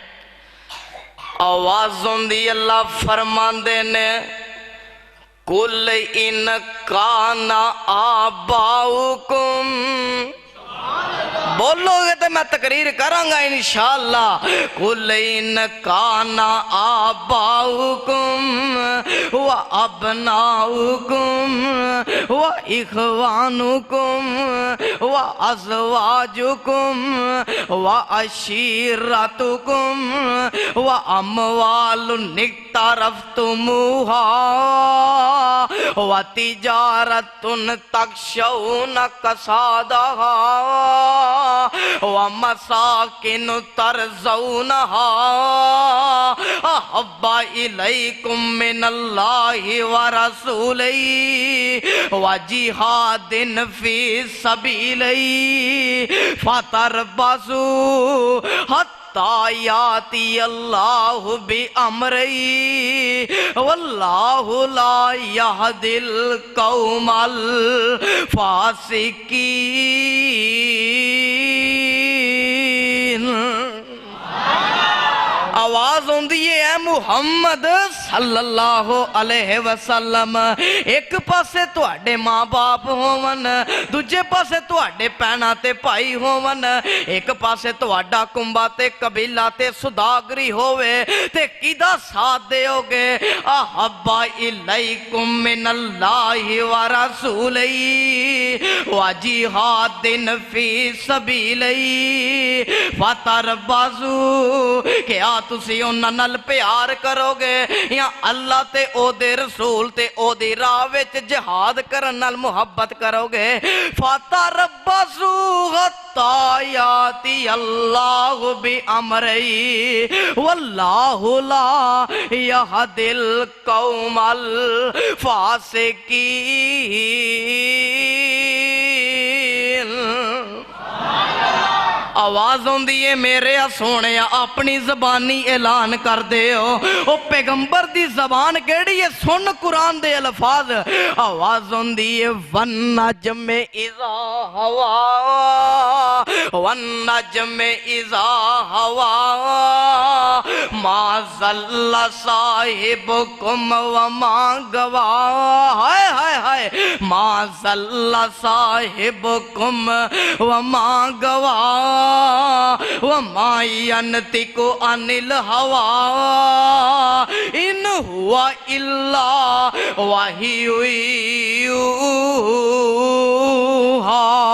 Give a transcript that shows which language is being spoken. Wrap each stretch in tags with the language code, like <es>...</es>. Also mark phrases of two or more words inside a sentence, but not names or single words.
<pa>ਆਵਾਜ਼ ਹੋਂਦੀ ਅੱਲਾਹ ਫ਼ਰਮਾਂਦੇ ਨੇ</pa> <ar>قل إن كان آباؤكم.</ar> <pa>ਬੋਲੋਗੇ ਤੋ ਮੈਂ ਤਕਰੀਰ ਕਰਾਂਗਾ ਇੰਸ਼ਾਅੱਲਾਹ।</pa> <ar>قل إن كان آباؤكم وأبناؤكم وإخوانكم وأزواجكم وعشيرتكم وأموال اقترفتموها وتجارة تخشون كسادها ومساكن ترضونها أحب إليكم من الله ورسوله وجهاد في سبيله فتربصوا يأتي الله بأمره والله لا يهدي القوم الفاسقين.</ar> <pa>ਆਵਾਜ਼ ਹੋਂਦੀ ਹੈ मुहम्मद</pa> <ar>صلى الله عليه وسلم.</ar> <pa>ਇੱਕ ਪਾਸੇ ਤੁਹਾਡੇ ਮਾਂ ਬਾਪ ਹੋਵਣ, ਦੂਜੇ ਪਾਸੇ ਤੁਹਾਡੇ ਭੈਣਾਂ ਤੇ ਭਾਈ ਹੋਵਣ, ਇੱਕ ਪਾਸੇ ਤੁਹਾਡਾ ਕੁੰਬਾ ਤੇ ਕਬੀਲਾ ਤੇ ਸੁਦਾਗਰੀ ਹੋਵੇ ਤੇ ਕਿਦਾਂ ਸਾਥ ਦਿਓਗੇ?</pa> <ar>أحب إليكم من الله ورسوله وجهاد في سبيله فتربصوا.</ar> <pa>ਕੀ ਤੁਸੀਂ ਉਨ੍ਹਾਂ ਨਾਲ ਪਿਆਰ ਕਰੋਗੇ ਯਾ ਅੱਲਾਹ ਤੇ ਓਦੇ ਰਸੂਲ ਤੇ ਓਦੀ ਰਾਹ ਵਿੱਚ ਜਿਹਾਦ ਕਰਨ ਨਾਲ ਮੁਹੱਬਤ ਕਰੋਗੇ?</pa> <ar>فتربصوا حتى يأتي الله بأمره والله لا يهدي القوم الفاسقين.</ar> <pa>ਆਵਾਜ਼ ਹੋਂਦੀ ਹੈ ਮੇਰੇ ਸੋਹਣੇ ਆਪਣੀ ਜ਼ਬਾਨੀ ਐਲਾਨ ਕਰ ਦੇ ਓ ਪੈਗ਼ੰਬਰ ਦੀ ਜ਼ਬਾਨ ਕਿਹੜੀ ਹੈ? ਸੁਣ ਕੁਰਾਨ ਦੇ ਅਲਫ਼ਾਜ਼। ਆਵਾਜ਼ ਹੋਂਦੀ ਹੈ</pa> <ar>والنجم إذا هوى والنجم إذا هوى ما ضل صاحبكم وما غوى. هاي هاي هاي ما ضل صاحبكم وما غوى وما ينطق عن الهوى إن هو إلا وحي يوحى.</ar>